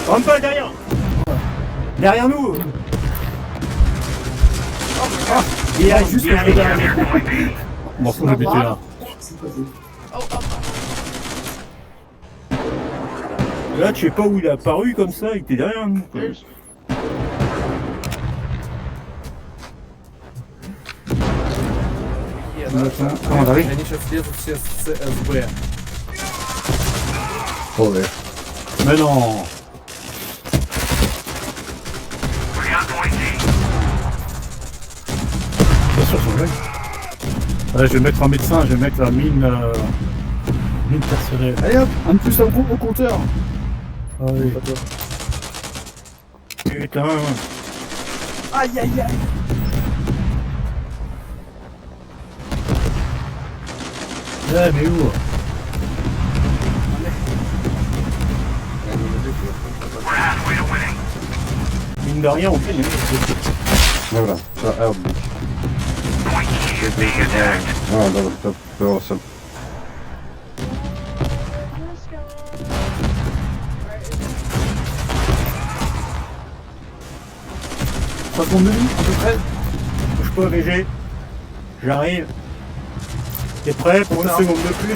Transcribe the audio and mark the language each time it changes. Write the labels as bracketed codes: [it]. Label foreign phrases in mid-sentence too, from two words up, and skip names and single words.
[fr] Rumple derrière. Derrière nous. Il est juste derrière nous. M'en fous, j'ai buté là. Là, je sais pas où il est apparu comme ça, il était derrière nous. quoi. [ru] Они сейчас лезут все с СБ. [fr] Mais non. Bien sûr, c'est vrai. Ouais, je vais mettre un médecin, je vais mettre la mine personnelle. Allez hop, un de plus au compteur. Ah oui. Putain. Aïe aïe aïe. Ouais, mais où? Mine de rien, on fait. [pl] Dobra, trzeba E odbić. No dobra, to było sobie. [fr] Trois secondes de vie, à peu près. Bouge pas, VG. J'arrive. T'es prêt pour une seconde de plus?